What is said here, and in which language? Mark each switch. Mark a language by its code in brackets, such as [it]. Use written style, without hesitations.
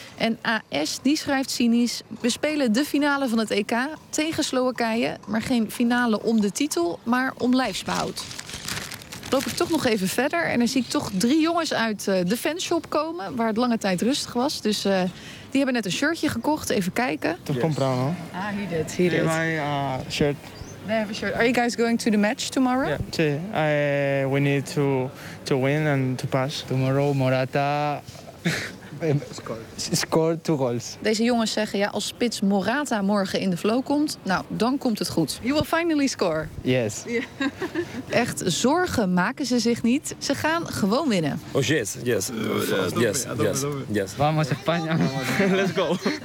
[nl] En AS, die schrijft cynisch, we spelen de finale van het EK tegen Slowakije. Maar geen finale om de titel, maar om lijfsbehoud. Loop ik toch nog even verder en dan zie ik toch drie jongens uit de fanshop komen, waar het lange tijd rustig was. Dus die hebben net een shirtje gekocht. Even kijken. [en] Yes. Ah, he did. Here my shirt. They have a shirt. Are you guys going to the match tomorrow? Yeah. We need to win and to pass. Tomorrow Morata scored two goals. [nl] Deze jongens zeggen, ja, als spits Morata morgen in de flow komt, nou, dan komt het goed. [en] You will finally score. Yes. [nl] Echt zorgen maken ze zich niet. Ze gaan gewoon winnen. [en] Oh, yes. [es] Vamos España. [en] Let's go.